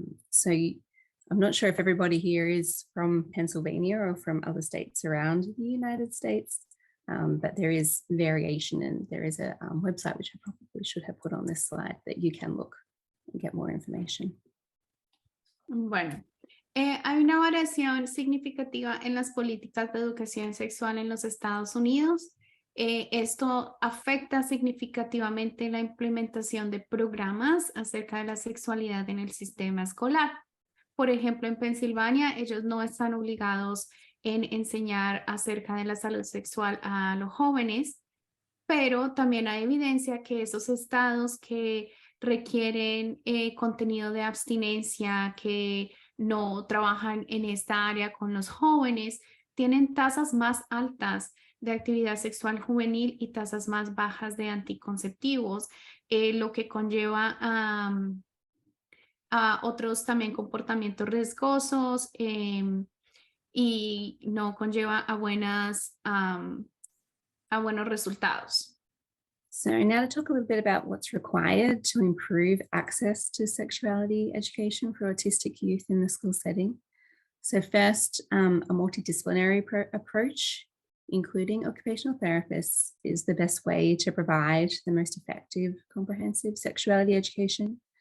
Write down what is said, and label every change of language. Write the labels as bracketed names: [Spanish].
[English] So I'm not sure if everybody here is from Pennsylvania or from other states around the United States, but there is variation, and there is a website which I probably should have put on this slide that you can look and get more information. [Spanish] Bueno, hay una variación significativa en las políticas de educación sexual en los Estados Unidos. Esto afecta significativamente la implementación de programas acerca de la sexualidad en el sistema escolar. Por ejemplo, en Pensilvania, ellos no están obligados en enseñar acerca de la salud sexual a los jóvenes, pero también hay evidencia que esos estados que requieren contenido de abstinencia, que no trabajan en esta área con los jóvenes, tienen tasas más altas de actividad sexual juvenil y tasas más bajas de anticonceptivos, lo que conlleva a otros también comportamientos riesgosos y no conlleva a buenos resultados. [English] So now to talk a little bit about what's required to improve access to sexuality education for autistic youth in the school setting. So first, a multidisciplinary approach, including occupational therapists, is the best way to provide the most effective comprehensive sexuality education.